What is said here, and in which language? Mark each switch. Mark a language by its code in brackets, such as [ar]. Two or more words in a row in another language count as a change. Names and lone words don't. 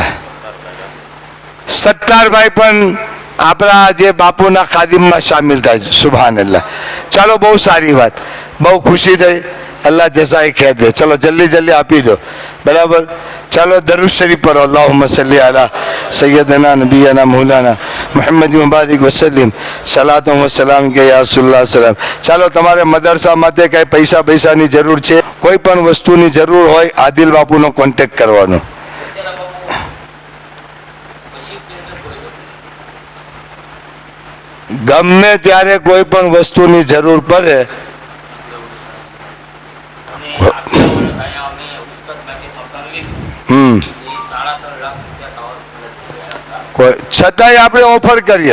[gu] સત્તારભાઈ પણ આપણા જે બાપુના ખાદિમમાં સામેલ થાય. [ar] سبحان الله. [gu] ચાલો બહુ સારી વાત, બહુ ખુશી થઈ. અલ્લાહ જઝાએ ખેર દે. ચલો જલ્દી આપી દો, બરાબર. ચાલો દરૂદ શરીફ પઢો. [ar] اللهم صل على سيدنا نبينا مولانا محمد مبارك وسلم صلاة و سلام ك يا رسول الله سلام. [gu] ચાલો તમારે મદરસા માટે કઈ પૈસાની જરૂર છે, કોઈ પણ વસ્તુની જરૂર હોય, આદિલ બાપુનો કોન્ટેક્ટ કરવાનો. ગમે ત્યારે કોઈ પણ વસ્તુની જરૂર પડે છતાંય આપણે ઓફર કરીએ.